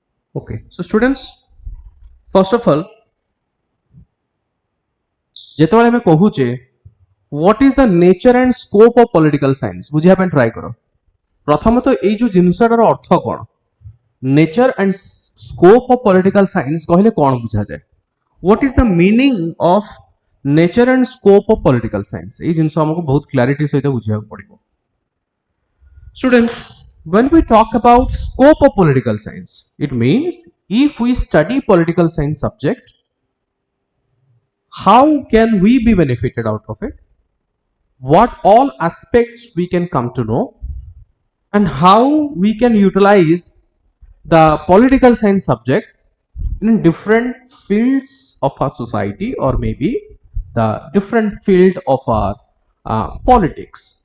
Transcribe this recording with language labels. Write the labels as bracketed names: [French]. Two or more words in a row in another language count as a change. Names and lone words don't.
[English] Okay, so students, first of all, [Odia] ଯେତେବେଳେ ଆମେ କହୁଛେ [English] what is the nature and scope of political science [Odia] ବୁଝିବା ପାଇଁ ଟ୍ରାଏ କର। ପ୍ରଥମତଃ ଏଇ ଯୋଉ ଜିନିଷଟାର ଅର୍ଥ କ'ଣ, [English] nature and scope of political science [Odia] କହିଲେ କ'ଣ ବୁଝାଯାଏ, [English] what is the meaning of nature and scope of political science, [Odia] ଏଇ ଜିନିଷ ଆମକୁ ବହୁତ କ୍ଲାରିଟି ସହିତ ବୁଝିବାକୁ ପଡ଼ିବ। [English] Students, when we talk about scope of political science, it means if we study political science subject, how can we be benefited out of it, what all aspects we can come to know, and how we can utilize the political science subject in different fields of our society or maybe the different field of our politics.